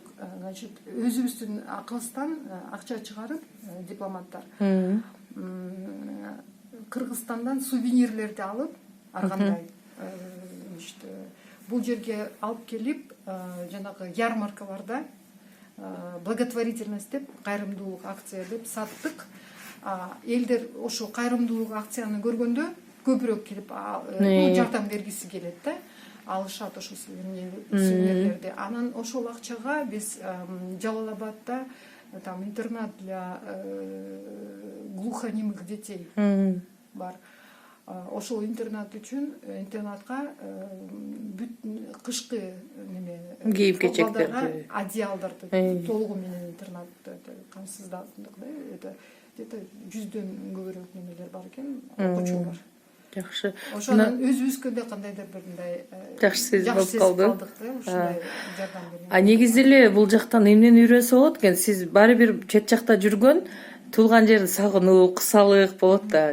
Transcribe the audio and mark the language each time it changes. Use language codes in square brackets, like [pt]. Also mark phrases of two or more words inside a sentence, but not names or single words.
[ky] Значит, өзүбүздүн акыбыздан акча чыгарып, дипломаттар Кыргызстандан сувенирлерди алып, ар кандай бул жерге алып келип, жанагы ярмаркаларда благотворительность деп, кайрымдуулук акция деп саттык. Элдер ошо кайрымдуулук акцияны көргөндө көбүрөөк келип жардам бергиси келет да, алышат ошо сувенирлерди. Анан ошол акчага биз Жалал Абадда там [ru] интернат для глухонемых детей [ky] бар. Ошол интернат үчүн интернатка кышкы кийим-кечектерди, одеялдарды толугу менен интернатты камсыздандык да, [ru] это где-то [ky] 100дөн көбүрөөк немелер бар экен, окуучулар. Жакшы. Ошонун өзүбүзгө да кандайдыр бир мындай жакшы сезип болуп калды. Ушундай жардам берген. Негизи эле бул жактан эмнени үйрөнсө болот экен? Сиз баары бир чет жакта жүргөн, туулган жерди сагынуу, кысалык болот да.